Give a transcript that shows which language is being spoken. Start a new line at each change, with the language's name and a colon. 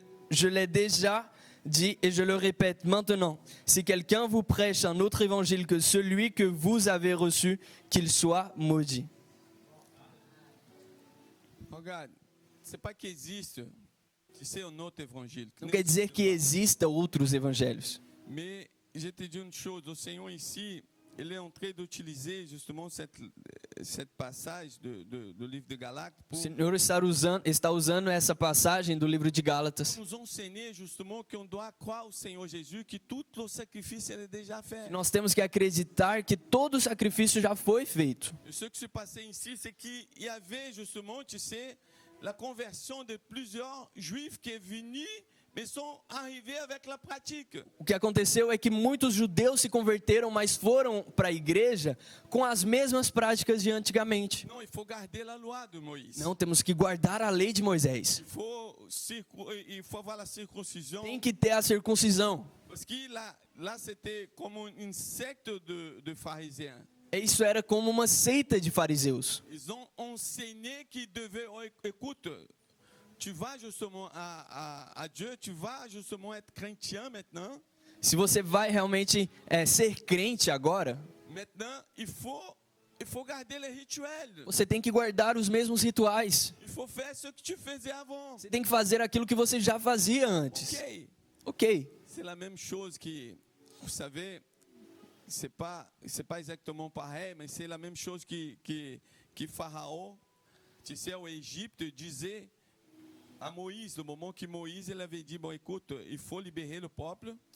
French: Je l'ai déjà dit et je le répète maintenant. Si quelqu'un vous prêche un autre évangile que celui que vous avez reçu, qu'il soit maudit. Regarde, c'est pas qu'il existe, c'est un autre évangile.
Portuguese: Não quer dizer que existam outros evangelhos.
French: Mais je te dis une chose,
Portuguese: o Senhor
French: ici,
Portuguese: ele
French: est en train d'utiliser justement cette passage
Portuguese: do livre
French: de Galates
Portuguese: O
French: pour
Portuguese: Senhor está usando essa passagem do livro de Gálatas.
French: nous enseigner justement qu'on doit croire au Seigneur Jésus, que tout le sacrifice
Portuguese: ele
French: est déjà fait.
Portuguese: Nós temos que acreditar que todo o sacrifício já foi feito.
French: Et ce qui se passait ici, c'est qu'il y avait justement, tu sais, la conversion de plusieurs juifs qui est venue, mais sont arrivés avec la pratique.
Portuguese: O que aconteceu é que muitos judeus se converteram, mas foram para a igreja com as mesmas práticas de antigamente.
French: Non, il faut garder la loi de Moïse.
Portuguese: Não, temos que guardar a lei de Moisés.
French: Il faut avoir la circoncision.
Portuguese: Tem que ter a circuncisão.
French: Parce que là c'était comme une secte de pharisiens.
Portuguese: Isso era como uma seita de fariseus.
French: Ils ont enseigné qu'ils devaient, écoute, tu vas justement à Dieu, tu vas justement être chrétien maintenant.
Portuguese: Se você vai realmente ser crente agora,
French: Maintenant, il faut garder les rituels.
Portuguese: você tem que guardar os mesmos rituais.
French: Il faut faire ce que tu faisais avant.
Portuguese: Você tem que fazer aquilo que você já fazia antes. Ok. Ok.
French: C'est la même chose que, vous savez, c'est pas exactement pareil, mais c'est la même chose que Pharaon, tu sais, au Égypte, disait à Moïse,
Portuguese: no moment
French: que Moïse
Portuguese: ele
French: avait dit, bon, écoute, il faut libérer le peuple.